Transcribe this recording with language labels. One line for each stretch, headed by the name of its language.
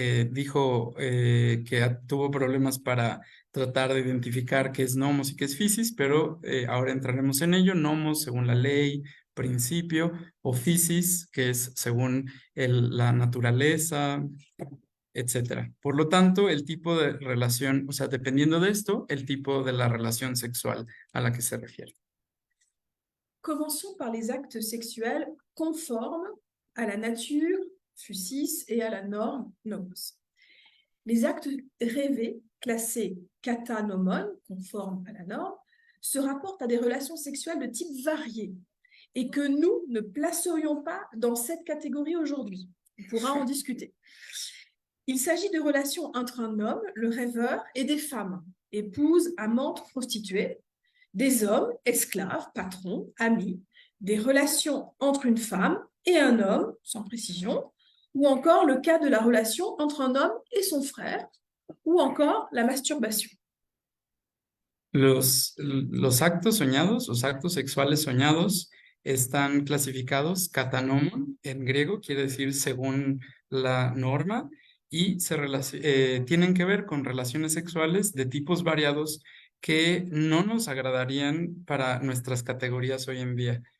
Spanish: Dijo que tuvo problemas para tratar de identificar qué es nomos y qué es physis, pero ahora entraremos en ello. Nomos según la ley, principio, o physis, que es según la naturaleza, etcétera. Por lo tanto, el tipo de relación, o sea, dependiendo de esto, el tipo de la relación sexual a la que se refiere.
French: Commençons par les actes sexuels conformes à la nature, physis, et à la norme, nomos. Les actes rêvés, classés katanomon, conformes à la norme, se rapportent à des relations sexuelles de type varié et que nous ne placerions pas dans cette catégorie aujourd'hui. On pourra en discuter. Il s'agit de relations entre un homme, le rêveur, et des femmes, épouses, amantes, prostituées, des hommes, esclaves, patrons, amis, des relations entre une femme et un homme, sans précision, ou encore le cas de la relation entre un homme et son frère, ou encore la masturbation.
Spanish: Los actos soñados, los actos sexuales soñados, están clasificados katanomon, en griego, quiere decir según la norma, y tienen que ver con relaciones sexuales de tipos variados que no nos agradarían para nuestras categorías hoy en día.